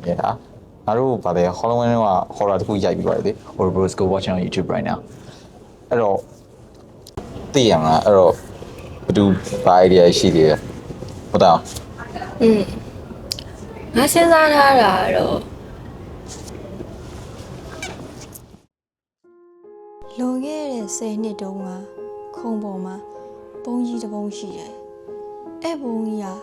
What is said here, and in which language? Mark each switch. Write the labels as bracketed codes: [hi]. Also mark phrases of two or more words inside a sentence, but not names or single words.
[my] တယ်ဟာငါတို့ဗာလေ Halloween က horror တခုရိုက်ပြီးပါတယ်လေ [en] horror bros go watching on YouTube right now [my] အဲ့တော့သိရမလားအဲ့တော့ဘယ်သူဘာ idea ရှိသေးလဲဟုတ်တယ် ငါစဉ်းစားထားတာတော့လွန်ခဲ့တဲ့10နှစ်တုန်းကခုံပေါ်မှာပုံကြီးတစ်ပုံရှိတယ်အဲ့ပုံကြီးက